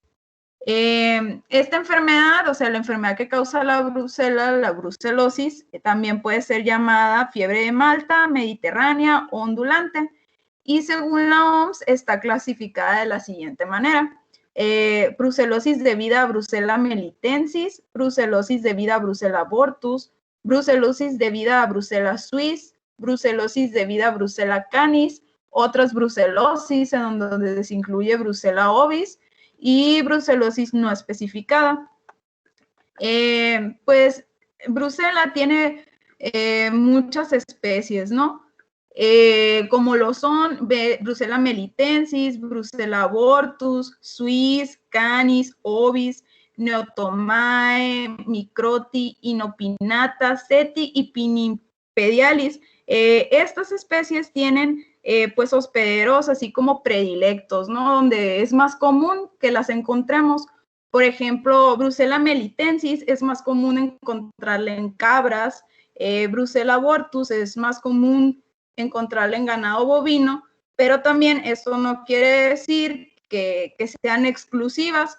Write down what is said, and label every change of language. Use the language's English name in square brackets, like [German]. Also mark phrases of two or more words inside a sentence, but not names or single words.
[Spanish] Esta enfermedad, o sea, la enfermedad que causa la brucela, la brucelosis, también puede ser llamada fiebre de Malta, mediterránea o ondulante. Y según la OMS, está clasificada de la siguiente manera. Brucelosis debida a Brucella melitensis, brucelosis debida a Brucella abortus, brucelosis debida a Brucella suis, brucelosis debida a Brucella canis, otras brucelosis en donde se incluye Brucella ovis, y brucelosis no especificada. Pues Brucella tiene muchas especies, ¿no? Como lo son Brucella melitensis, Brucella abortus, suis, canis, ovis, neotomae, microti, inopinata, seti y pinipedialis. Estas especies tienen pues hospederos así como predilectos, ¿no? Donde es más común que las encontremos. Por ejemplo, Brucella melitensis es más común encontrarla en cabras, Brucella abortus es más común encontrarla en ganado bovino, pero también esto no quiere decir que sean exclusivas.